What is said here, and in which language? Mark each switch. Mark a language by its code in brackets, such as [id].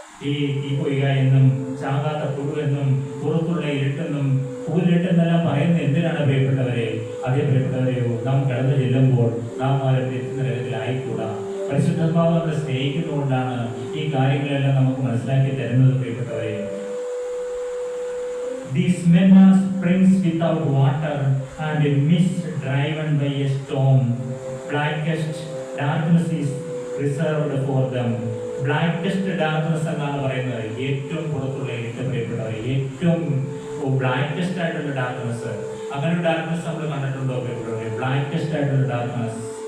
[ml] ഈ തീപ്പൊയ്ക എന്നും ചാകാത്ത പുഴു എന്നും പുറത്തുള്ള ഇരുട്ടെന്നും കൂരിട്ടെന്നെല്ലാം പറയുന്നത് എന്തിനാണ് പ്രിയപ്പെട്ടവരെ? അതേ പ്രിയപ്പെട്ടവരെയോ, നാം കടന്നു ചെല്ലുമ്പോൾ നാം ആരും നരകത്തിലായിക്കൂടാ. പരിശുദ്ധാത്മാവ് നമ്മളെ സ്നേഹിക്കുന്നതുകൊണ്ടാണ് ഈ കാര്യങ്ങളെല്ലാം നമുക്ക് മനസ്സിലാക്കി തരുന്നത് പ്രിയപ്പെട്ടവരെ. [en] These men are springs without water and a mist driven by a storm. Blackest darkness is reserved for them. Blackest darkness [ml] എന്നാണ് പറയുന്നത്. ഏറ്റവും പുറത്തുള്ള ഇരുട്ട് പ്രിയപ്പെട്ടവരെ, ഏറ്റവും ബ്ലാക്കസ്റ്റ് ആയിട്ടുള്ള ഡാർക്ക്നെസ്. അങ്ങനെ ഒരു ഡാർക്ക്നെസ് നമ്മൾ കണ്ടിട്ടുണ്ടോ പ്രിയപ്പെട്ടവരെ? ബ്ലാക്കസ്റ്റ് ആയിട്ടുള്ള ഡാർക്ക്നെസ്.